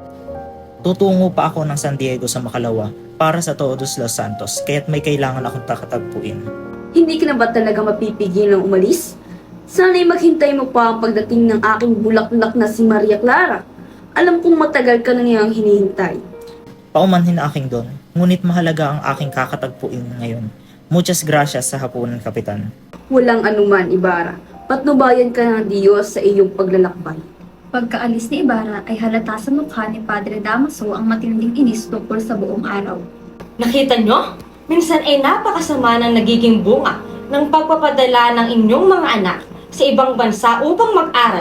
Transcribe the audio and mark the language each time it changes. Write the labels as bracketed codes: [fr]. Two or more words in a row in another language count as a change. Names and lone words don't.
[tl] Tutungo pa ako ng San Diego sa Makalawa para sa Todos Los Santos kaya't may kailangan akong takatagpuin. Hindi ka na ba talaga mapipigil ng umalis? Sana'y maghintay mo pa ang pagdating ng aking bulaklak na si Maria Clara. Alam kong matagal ka na niyang hinihintay. Paumanhin aking don, ngunit mahalaga ang aking kakatagpuin ngayon. [es] Muchas gracias [tl] sa hapunan, Kapitan. Walang anuman, Ibarra. Patnubayan ka ng Diyos sa iyong paglalakbay. Pagkaalis ni Ibarra ay halata sa mukha ni Padre Damaso ang matinding inis tungkol sa buong araw. Nakita nyo? Minsan ay napakasama ng nagiging bunga ng pagpapadala ng inyong mga anak sa ibang bansa upang mag-aral.